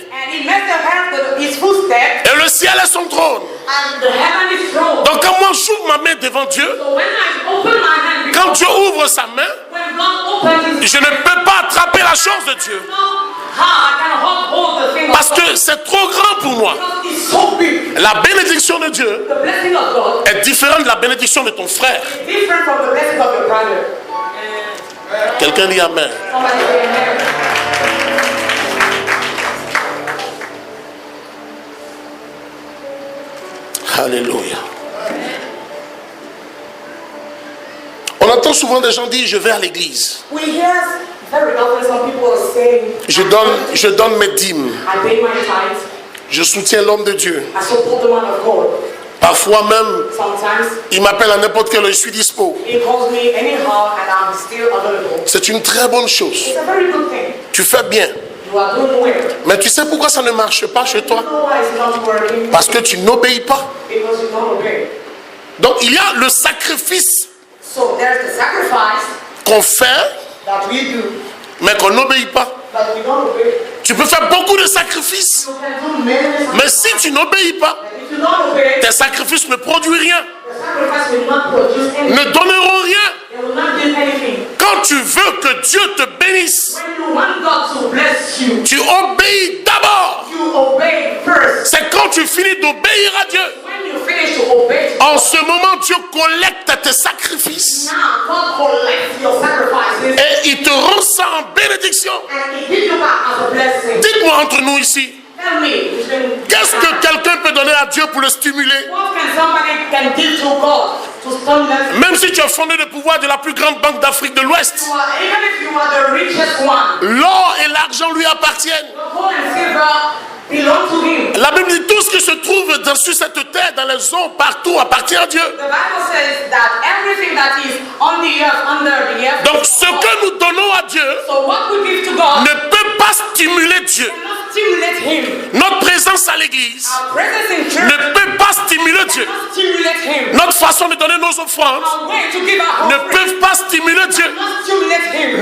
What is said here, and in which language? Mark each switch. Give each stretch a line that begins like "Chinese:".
English: and he makes the earth his footstep
French: Et le ciel est son trône.
English: and the heaven is throne.
French: Donc quand moi j'ouvre ma main devant Dieu,
English: So when I open my hand,
French: quand
English: before,
French: Dieu ouvre sa main,
English: when God opens his
French: je ne peux pas attraper la chose de Dieu.
English: how I can hold the thing
French: Parce
English: of God
French: que c'est trop grand pour moi.
English: because it's so big.
French: La bénédiction de Dieu
English: The blessing of God
French: est différente de la bénédiction de ton frère.
English: is different from the blessing of your brother.
French: Quelqu'un dit Amen.
English: Somebody say amen.
French: Alléluia. On entend souvent des gens dire je vais à l'église.
English: We hear very often some people are saying,
French: Je donne mes dîmes.
English: I pay my tithes,
French: Je soutiens l'homme de Dieu.
English: I support the man of God.
French: Parfois même,
English: Sometimes
French: il m'appelle à n'importe quelle heure, je suis dispo.
English: he calls me anyhow and I'm still available.
French: C'est une très bonne chose.
English: It's a very good thing.
French: Tu fais bien.
English: You are doing well.
French: Mais tu sais pourquoi ça ne marche pas chez
English: You
French: toi?
English: know why it's not working?
French: Parce que tu n'obéis pas.
English: Because you don't obey.
French: Donc il y a le sacrifice
English: So there's the sacrifice
French: qu'on fait,
English: that we do,
French: mais qu'on n'obéit pas.
English: but we don't obey.
French: Tu peux faire beaucoup de sacrifices,
English: You can do many
French: mais
English: sacrifices.
French: si tu n'obéis pas,
English: But if you don't obey,
French: tes sacrifices ne produisent rien,
English: the sacrifice will not produce anything.
French: ne donneront rien.
English: They will not give anything.
French: Quand tu veux que Dieu te bénisse,
English: When you want God to bless you,
French: tu obéis d'abord.
English: you obey first.
French: C'est quand tu finis d'obéir à Dieu.
English: When you finish to obey,
French: En ce moment, Dieu collecte tes sacrifices.
English: Now God collects your sacrifices
French: Et il te rend ça en bénédiction.
English: and He gives you back as a blessing.
French: Dites-moi entre nous ici,
English: Tell me,
French: qu'est-ce que quelqu'un peut donner à Dieu pour le stimuler?
English: what can somebody can give to God to stimulate?
French: Même si tu es fondé de pouvoir de la plus grande banque d'Afrique de l'Ouest,
English: Even if you are the richest one,
French: l'or et l'argent lui appartiennent.
English: the gold and silver belong to Him.
French: La Bible dit tout ce qui se trouve sur cette terre, dans les eaux, partout, appartient à Dieu.
English: The Bible says that everything that is on the earth, under the earth,
French: Donc ce que nous donnons à Dieu
English: so what we give to God
French: ne peut pas stimuler Dieu.
English: cannot stimulate Him.
French: Notre présence à l'église
English: Our presence in church
French: ne peut pas stimuler Dieu.
English: cannot stimulate Him.
French: Notre façon de donner nos offrandes
English: Our way to give our
French: ne
English: offering
French: peut pas stimuler Dieu.
English: cannot stimulate Him.